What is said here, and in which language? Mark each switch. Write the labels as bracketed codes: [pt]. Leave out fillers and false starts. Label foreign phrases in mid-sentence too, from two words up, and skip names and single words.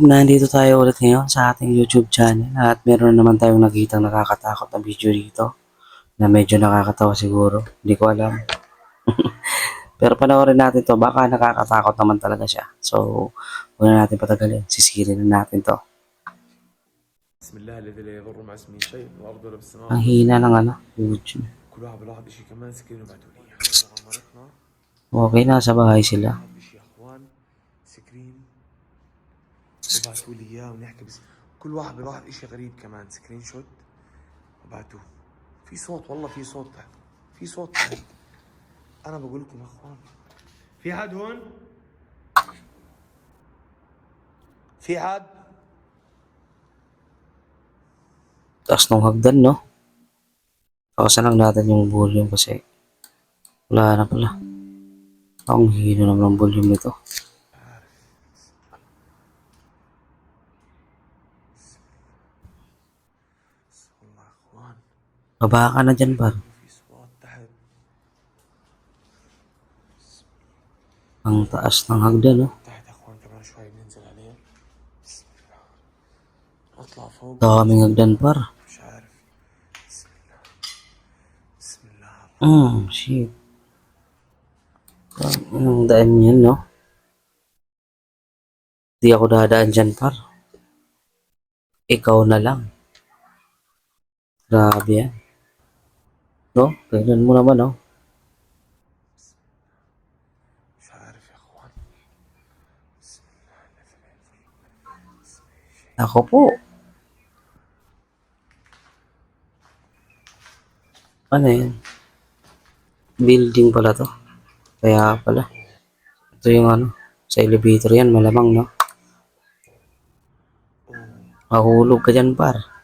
[tl] Nandito tayo ulit ngayon sa ating YouTube channel at meron naman tayong nakitang nakakatakot na video dito na medyo nakakatawa siguro. Hindi ko alam. Pero panoorin natin to, baka nakakatakot naman talaga siya. So, huwag na natin patagalin. Sisirin na natin to. [ar] بسم الله الذي لا يضر مع اسمه شيء في الارض ولا في السماء. [tl] Ang hina ng YouTube. [ar] كل واحد بلاحظ شيء كمان سكرين وبعتوا لي اياه. مغامرتنا [tl] Okay, nasa bahay sila. [ar] هذا شيء يا اخوان سكرين وبعتوا لي اياه ونحكي بس كل واحد بلاحظ شيء غريب كمان [en] screen shot [ar] وبعتوه. في صوت والله في صوت تحت في صوت تحت. انا بقول لكم يا اخوان في حد هون؟ في حد؟ [tl] Taas ng hagdan, no? Takasan lang natin yung volume kasi wala na pala. Ang hina naman ng volume nito. [ar] والله يا اخوان [tl] Baba ka na dyan, par. [ar] في صوت تحت. [tl] Ang taas ng hagdan, no? [ar] تحت يا اخوان كمان شوي بننزل عليه. بسم الله اطلع فوق. [tl] Daming hagdan, par. [ar] مش عارف. بسم الله بسم الله. [tl] Shit. Ang daan yan, no? Di ako dadaan dyan, par. Ikaw na lang. Grabe yan. No? Tignan mo naman, no? [ar] مش عارف يا اخوان. بسم الله الذي لا يضر مع اسمه شيء. [tl] Ako po. Ano yan? Building pala to. Kaya pala. Ito yung ano. Sa elevator yan, malamang, no? Mahulog ka dyan, par.